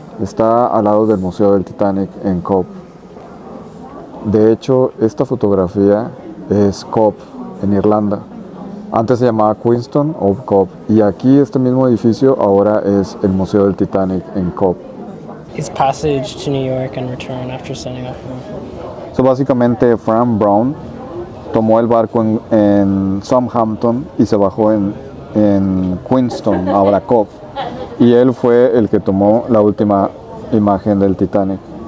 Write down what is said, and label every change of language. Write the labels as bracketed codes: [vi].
[es] Está al lado del Museo del Titanic en Cove. De hecho, esta fotografía es Cove en Irlanda. Antes se llamaba Queenstown o Cove. Y aquí este mismo edificio ahora es el Museo del Titanic en Cove. [en] It's passage to New York and return after sending off. [es] Básicamente, Frank Brown tomó el barco en Southampton y se bajó en Queenstown, ahora Cove. Y él fue el que tomó la última imagen del Titanic.